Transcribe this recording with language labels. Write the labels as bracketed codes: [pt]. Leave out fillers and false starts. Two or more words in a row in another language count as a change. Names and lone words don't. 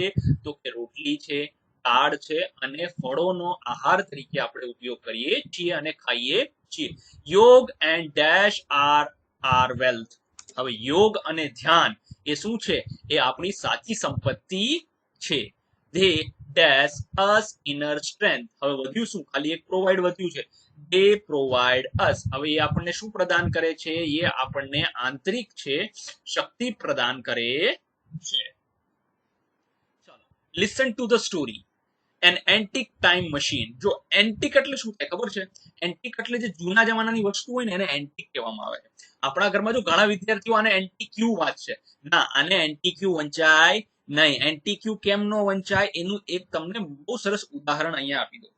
[gu] તો કે રોટલી છે, દાળ છે અને ફળોનો આહાર તરીકે આપણે ઉપયોગ કરીએ છીએ અને ખાઈએ છીએ. [en] Yoga and dash are wealth. [gu] હવે યોગ અને ધ્યાન એ શું છે? એ આપણી સાચી સંપત્તિ છે. [en] they dash us inner strength. [gu] હવે વધ્યું શું? ખાલી એક પ્રોવાઈડ વધ્યું છે. [en] they provide us. [gu] હવે એ આપણને શું પ્રદાન કરે છે? એ આપણને આંતરિક છે શક્તિ પ્રદાન કરે છે. ચાલો, [en] listen to the story. An antique time machine. [gu] જો એન્ટિક એટલે શું થાય ખબર છે? એન્ટિક એટલે જે જૂના જમાનાની વસ્તુ હોય ને એને એન્ટિક કહેવામાં આવે છે. આપણા ઘરમાં જો ઘણા વિદ્યાર્થીઓ આને એન્ટીક્યુ વાંચશે, ના, આને એન્ટીક્યુ વંચાય નહીં. એન્ટીક્યુ કેમ નો વંચાય એનું એક તમને બહુ સરસ ઉદાહરણ અહીંયા આપી દઉં.